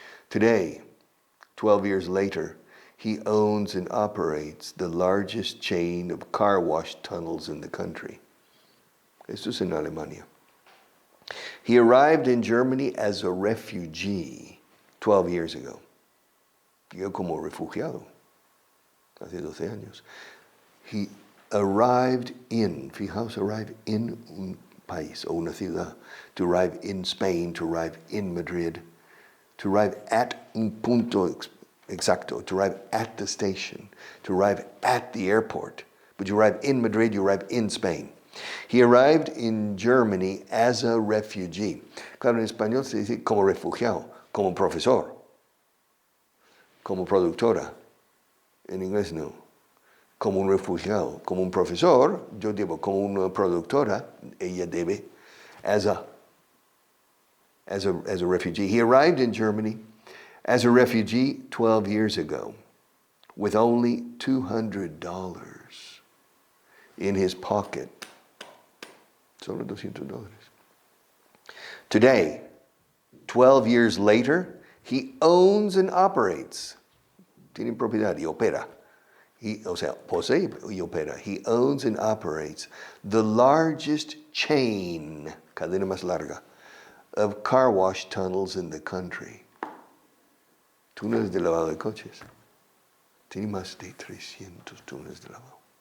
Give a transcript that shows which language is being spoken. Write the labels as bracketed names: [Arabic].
[English] Today, 12 years later, he owns and operates the largest chain of car wash tunnels in the country. [Spanish] Esto es en Alemania. [English] He arrived in Germany as a refugee 12 years ago. [Spanish] Llegó como refugiado hace 12 años. [English] He arrived in, [Spanish] fijaos, [English] arrive in [Spanish] un país o una ciudad. [English] To arrive in Spain, to arrive in Madrid, to arrive at [Spanish] un punto exacto, [English] to arrive at the station, to arrive at the airport. But you arrive in Madrid, you arrive in Spain. He arrived in Germany as a refugee. [Spanish] Claro, en español se dice como refugiado, como profesor, como productora. En inglés no. Como un refugiado, como un profesor, yo digo como una productora, ella debe, [English] as a refugee. He arrived in Germany as a refugee 12 years ago with only $200 in his pocket. [Spanish] Solo $200. [English] Today, 12 years later, he owns and operates. [Spanish] Tiene propiedad y opera. Posee y opera. [English] He owns and operates the largest chain, [Spanish] cadena más larga, [English] of car wash tunnels in the country. [Spanish] Túneles de lavado de coches. Tiene más de 300 túneles de lavado.